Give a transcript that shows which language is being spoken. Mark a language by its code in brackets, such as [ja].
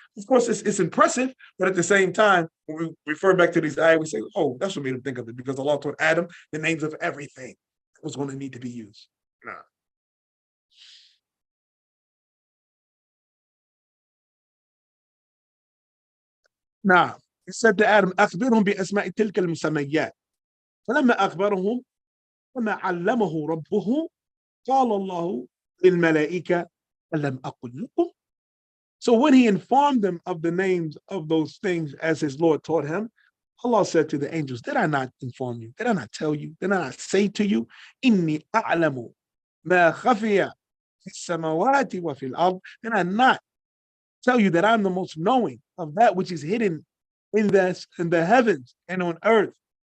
[en] Of course, it's impressive, but at the same time, when we refer back to these ayahs, we say, oh, that's what made him think of it, because Allah told Adam the names of everything that was going to need to be used. Nah. Now, he said to Adam, [ar] أخبرهم بأسماء تلك المسميات. فلما أخبرهم وما علمه ربه قال الله للملائكة ألم أقل لكم. [en] So when he informed them of the names of those things as his Lord taught him, Allah said to the angels, did I not inform you? Did I not tell you? Did I not say to you, [ar] إني أعلم ما خفي في السماوات وفي الأرض? [en] Did I not tell you that I'm the most knowing of that which is hidden in the heavens and on earth?